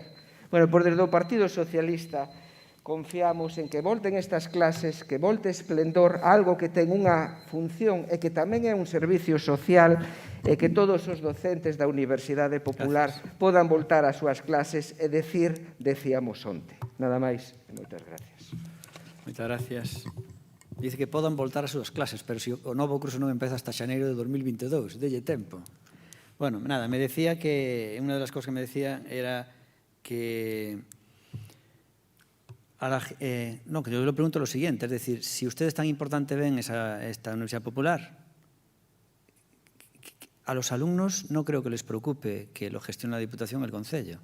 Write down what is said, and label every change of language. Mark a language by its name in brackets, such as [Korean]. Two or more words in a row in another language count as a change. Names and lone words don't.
[Galician] Bueno, por desde o Partido Socialista confiamos en que volten estas clases, que volte esplendor, algo que ten unha función e que tamén é un servicio social e que todos os docentes da Universidade Popular podan voltar ás súas clases e decir decíamos onte. Nada máis e moitas gracias. Moitas gracias. Dice que podan voltar ás súas clases, pero se o novo curso non empeza hasta xaneiro de 2022, delle tempo. [Spanish] Bueno, nada, me decía que, una de las cosas que me decía era que, no, que yo le pregunto lo siguiente, es decir, si ustedes tan importante ven esta Universidad Popular, a los alumnos no creo que les preocupe que lo gestione la Diputación o el Concello.